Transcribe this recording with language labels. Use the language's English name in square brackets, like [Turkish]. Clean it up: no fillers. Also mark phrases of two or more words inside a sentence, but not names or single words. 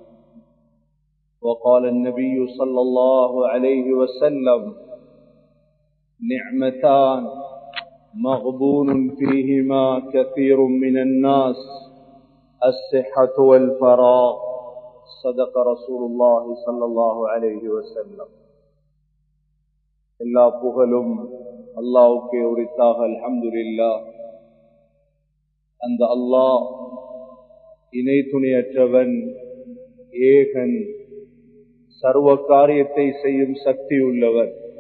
[Arabic] وقال النبي صلى الله عليه وسلم: نعمتان مغبون فيهما كثير من الناس، الصحة والفراغ. صدق رسول الله صلى الله عليه وسلم. [Tamil] எல்லா புகழும் அல்லாஹ்வுக்கே உரித்தாக. அல்ஹம்துலில்லாஹ். அந்த அல்லாஹ் இணை துணையற்றவன், ஏகன், சர்வ காரியத்தை செய்யும் சக்தி உள்ளவர்.